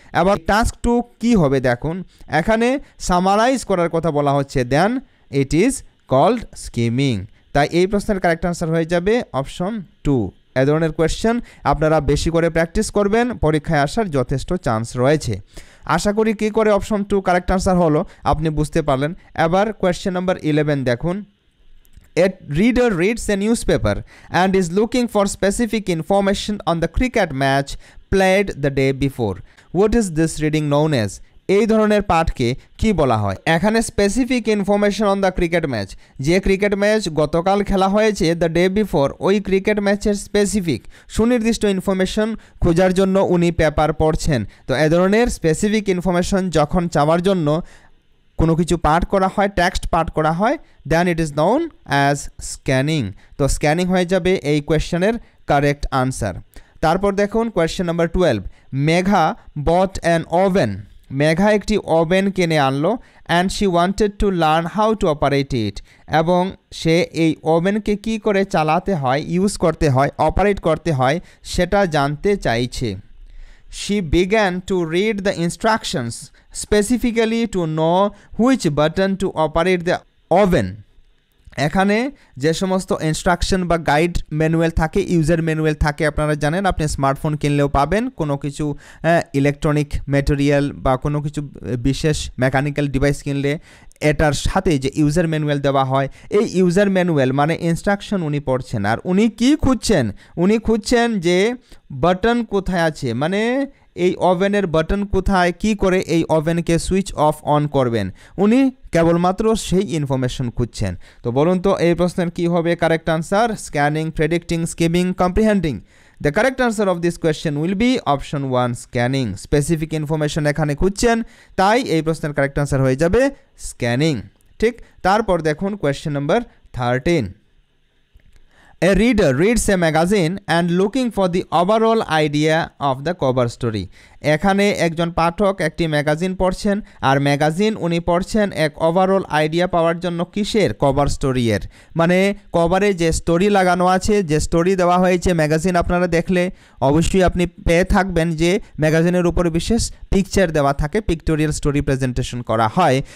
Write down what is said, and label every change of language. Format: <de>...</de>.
<bn>এবার টাস্ক 2 কি হবে দেখুন, এখানে সামারাইজ করার কথা বলা হচ্ছে,</bn> <en>then it is called skimming,</en> <bn>তাই এই প্রশ্নের কারেক্ট আনসার হয়ে যাবে অপশন 2। এ ধরনের কোয়েশ্চেন আপনারা বেশি করে প্র্যাকটিস করবেন, পরীক্ষায় আসার যথেষ্ট চান্স রয়েছে। আশা করি কী করে অপশন 2 কারেক্ট আনসার হলো আপনি বুঝতে পারলেন। এবার কোয়েশ্চেন নাম্বার 11 দেখুন,</bn> <en>a reader reads a newspaper and is looking for specific information on the cricket match played the day before. What is this reading known as?</en> <bn>এই ধরনের পাঠকে কি বলা হয়? এখানে specific information on the cricket match, যে cricket match গতকাল খেলা হয়েছে</bn> <en>the day before,</en> <bn>ওই ক্রিকেট ম্যাচের স্পেসিফিক সুনির্দিষ্ট ইনফরমেশন খোঁজার জন্য উনি পেপার পড়ছেন। তো এ ধরনের স্পেসিফিক ইনফরমেশন যখন চাওয়ার জন্য কোনো কিছু পাঠ করা হয়, টেক্সট পাঠ করা হয়,</bn> <en>Then it is known as scanning.</en> <bn>তো স্ক্যানিং হয়ে যাবে এই কোয়েশ্চেনের কারেক্ট আনসার। তারপর দেখুন question number 12,</bn> <en>Megha bot an oven.</en> <bn>Megha একটি ওভেন কিনে আনলো</bn> <en>and she wanted to learn how to operate it,</en> <bn>এবং সে এই ওভেনকে কী করে চালাতে হয়, ইউজ করতে হয়, অপারেট করতে হয় সেটা জানতে চাইছে।</bn> <en>She began to read the instructions specifically to know which button to operate the oven.</en> <bn>এখানে যে সমস্ত ইনস্ট্রাকশন বা গাইড ম্যানুয়াল থাকে, ইউজার ম্যানুয়াল থাকে, আপনারা জানেন, আপনি স্মার্টফোন কিনলেও পাবেন, কোনো কিছু ইলেকট্রনিক ম্যাটেরিয়াল বা কোনো কিছু বিশেষ মেকানিক্যাল ডিভাইস কিনলে এটার সাথে যে ইউজার ম্যানুয়াল দেওয়া হয়, এই ইউজার ম্যানুয়াল মানে ইনস্ট্রাকশন উনি পড়ছেন। আর উনি কি খুঁজছেন? উনি খুঁজছেন যে বাটন কোথায় আছে, মানে এই ওভেনের বাটন কোথায়, কি করে এই ওভেনকে সুইচ অফ অন করবেন, উনি কেবলমাত্র সেই ইনফরমেশন খুঁজছেন। তো বলুন তো এই প্রশ্নের কি হবে correct answer? Scanning, predicting, skimming, কম্প্রিহেন্ডিং।</bn> <en>The correct answer of this question will be option 1 scanning.</en> <bn>Specific information এখানে খুঁজছেন, তাই এই প্রশ্নের কারেক্ট আনসার হয়ে যাবে স্ক্যানিং। ঠিক, তারপর দেখুন question number 13,</bn> <en>A reader reads a magazine and looking for the overall idea of the cover story.</en> <bn>এখানে একজন পাঠক একটি ম্যাগাজিন পড়ছেন, আর ম্যাগাজিন উনি পড়ছেন এক ওভারঅল আইডিয়া পাওয়ার জন্য। কিসের? কভার স্টোরিয়ের, মানে কভারে যে স্টোরি লাগানো আছে, যে স্টোরি দেওয়া হয়েছে ম্যাগাজিন আপনারা দেখলে অবশ্যই আপনি পেয়ে থাকবেন যে ম্যাগাজিনের উপরে বিশেষ পিকচার দেওয়া থাকে, পিক্টোরিয়াল স্টোরি প্রেজেন্টেশন করা হয়।</bn>